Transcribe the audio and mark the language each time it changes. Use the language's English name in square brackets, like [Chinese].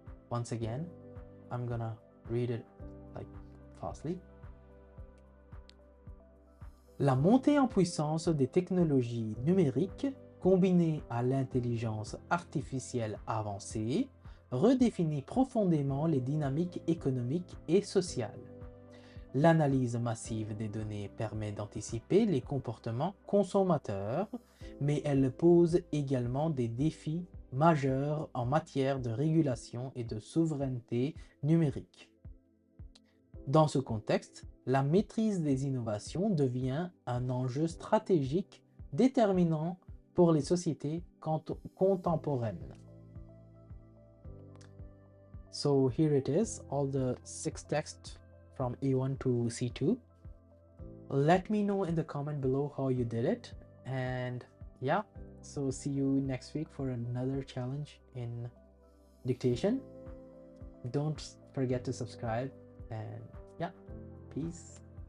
[English] Once again, I'm gonna read it like fastly. [French] La montée en puissance des technologies numériques combinée à l'intelligence artificielle avancée redéfinit profondément les dynamiques économiques et sociales. L'analyse massive des données permet d'anticiper les comportements consommateurs, mais elle pose également des défis majeurs en matière de régulation et de souveraineté numérique. Dans ce contexte, la maîtrise des innovations devient un enjeu stratégique déterminant pour les sociétés contemporaines. [English] So here it is, all the 6 texts from A1 to C2. Let me know in the comment below how you did it, and yeah, so see you next week for another challenge in dictation. Don't forget to subscribe, and yeah, peace.